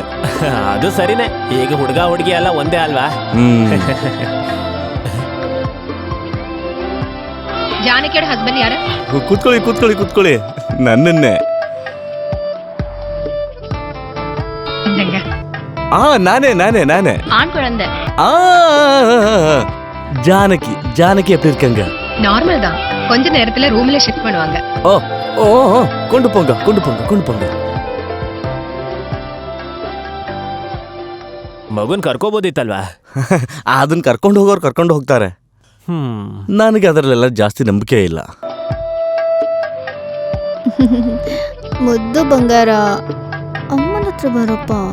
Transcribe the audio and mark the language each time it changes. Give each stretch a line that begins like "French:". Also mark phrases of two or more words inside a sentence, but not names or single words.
Kannada: ಅದು ಸರಿನೇ, ಈಗ ಹುಡುಗ ಹುಡುಗಿ ಎಲ್ಲ ಒಂದೇ ಅಲ್ವಾ? ಜಾನಕಿಯರ ಹಸ್ಬೆಂಡ್ ಯಾರು? ಕೂತ್ಕೊಳ್ಳಿ ಕೂತ್ಕೊಳ್ಳಿ ಕೂತ್ಕೊಳ್ಳಿ, ನನ್ನನ್ನೇ. ನಾನೇ ನಾನೇ ನಾನೇ
Tamil: ஆண் குழந்தை. ஜானகி ஜானகி எப்படி இருக்காங்க? நார்மல் தான், கொஞ்ச நேரத்துல ரூம்ல ஷிஃப்ட் பண்ணுவாங்க. ஓ ஓ கொண்டு போங்க கொண்டு போங்க கொண்டு போங்க.
Kannada: ಮಗುನ್ ಕರ್ಕೋಬೋದಿತ್ತಲ್ವಾ? ಅದನ್ನ ಕರ್ಕೊಂಡು ಹೋಗೋರು ಕರ್ಕೊಂಡು ಹೋಗ್ತಾರೆ. ನನಗೆ ಅದರಲ್ಲೆಲ್ಲ ಜಾಸ್ತಿ ನಂಬಿಕೆ ಇಲ್ಲ. ಮುದ್ದು ಬಂಗಾರ, ಅಮ್ಮನ ಹತ್ರ ಬರಪ್ಪ.